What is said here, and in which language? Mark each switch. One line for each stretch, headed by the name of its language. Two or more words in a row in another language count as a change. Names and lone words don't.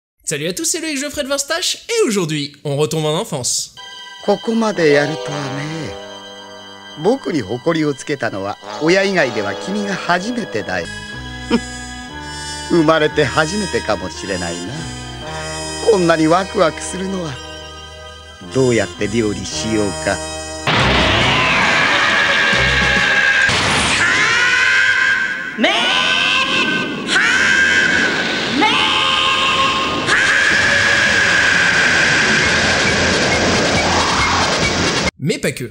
French: Salut à tous, c'est Loïc Geoffrey de Vinstache, et aujourd'hui, on retombe en enfance.
Japanese: ここまでやるとはね。僕に誇りをつけたのは親以外では君が初めてだよ。生まれて初めてかもしれないな。こんなにワクワクするのは。どうやって料理しようか。
French: Mais pas que.